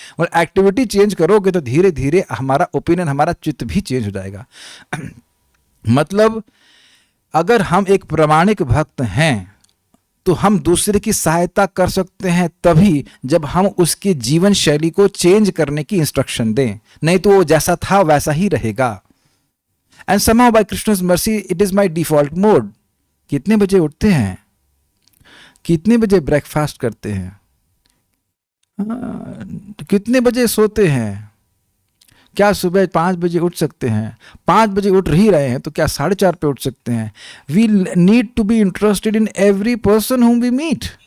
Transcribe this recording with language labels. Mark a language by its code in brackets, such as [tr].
[hi] और activity change करोगे तो धीरे धीरे हमारा ओपिनियन, हमारा चित्त भी चेंज हो जाएगा। मतलब अगर हम एक प्रामाणिक भक्त हैं तो हम दूसरे की सहायता कर सकते हैं तभी जब हम उसके जीवन शैली को चेंज करने की इंस्ट्रक्शन दें, नहीं तो वो जैसा था वैसा ही रहेगा। [en] And somehow by Krishna's mercy it is my default mode। [hi] कितने बजे उठते हैं, कितने बजे ब्रेकफास्ट करते हैं, कितने बजे सोते हैं, क्या सुबह 5 बजे उठ सकते हैं? 5 बजे उठ ही रहे हैं तो क्या 4:30 पे उठ सकते हैं? [en] We need to be interested in every person whom we meet.